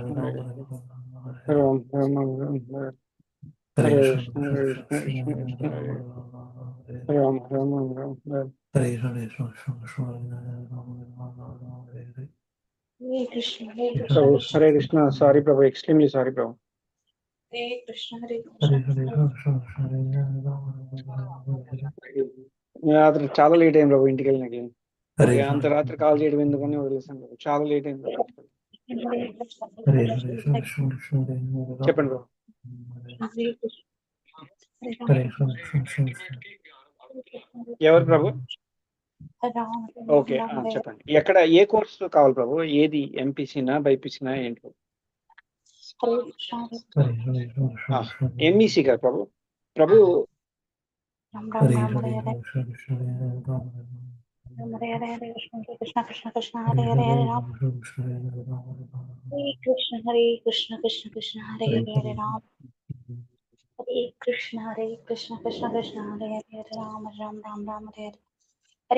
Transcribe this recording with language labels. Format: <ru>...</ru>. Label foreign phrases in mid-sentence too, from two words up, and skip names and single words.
<sa>Krishna Ram, Ram Ram Ram Hare Hare Hare Krishna, Krishna Shri Hare Krishna, Krishna Hare Krishna Krishna Ram, Ram Ram Ram Hare Hare Hare Ram, Shri Krishna, Hare Ram, Hare Krishna, Hare Krishna, Prabhu, Krishna Hare Krishna.</sa> <en>Sorry, Prabhu. Extremely sorry, Prabhu.</en> <sa>Hare Krishna, Hare Hare Krishna, Hare Krishna Ram, Shri Krishna,</sa> <te>రాత్రి చాలా లేట్ అయింది ప్రభు ఇంటికి వెళ్ళినకి</te> <sa>Hare</sa> <te>అంత</te> <sa>Hare</sa> <te>రాత్రి కాల్ చేయడం ఎందుకని వదిలేసాను ప్రభు చాలా లేట్ అయింది ప్రభు ఇంటికి వెళ్ళి.</te> <sa>Hare Krishna, Hare Hare Hare Krishna, Ram, Shri Krishna, Hare</sa> <te>చెప్పండి ప్రభు.</te> <sa>Hare Krishna, Hare Ram, Hare Hare Ram, Shri Krishna,</sa> <te>ఎవరు ప్రభు?</te> <sa>Hare Ram,</sa> <te>ఓకే,</te> <sa>Ram, Hare</sa> <te>చెప్పండి. ఎక్కడ ఏ కోర్సు కావాలి ప్రభు? ఏది ఎంపీసీనా బైపీసీనా ఏంటి ప్రభు?</te> <sa>Krishna, Hare Hare Hare Ram, Shri Krishna,</sa> <te>ఎంఈసీ కదా ప్రభు. ప్రభు</te> <sa>Ram, Hare Ram, Hare Hare Ram, Shri Krishna, Hare Ram, Hare Krishna, Krishna, Krishna, Krishna, Hare Hare Hare Hare Ram, Ram, Shri Krishna, Hare Ram, Hare Krishna, Hare Krishna, Krishna, Krishna, Hare Hare Hare Hare Ram, Hare Krishna, Hare Krishna, Krishna, Krishna, Hare Hare Ram, Ram, Ram, Ram, Hare Hare</sa>